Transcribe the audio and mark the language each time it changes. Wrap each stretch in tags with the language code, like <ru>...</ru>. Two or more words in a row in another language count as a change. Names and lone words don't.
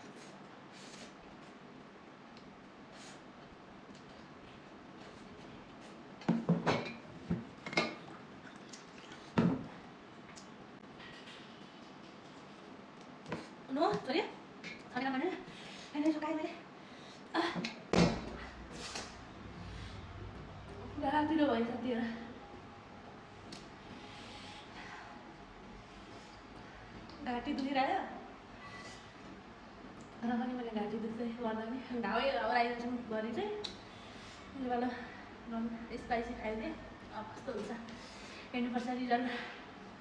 <en>No, sorry.</en> <ms>Sorry mana? Ini suka ini. Dah tidur boy, tidur.</ms> <ne>घाँटी दुखिरह्यो र पनि मैले घाँटी दुख्दै गर्दा पनि घाउ आइरहेको घरि चाहिँ बेला</ne> <en>non spicy</en> <ne>खाइदिएँ। अब कस्तो हुन्छ हेर्नुपर्छ रिजल्ट।</ne>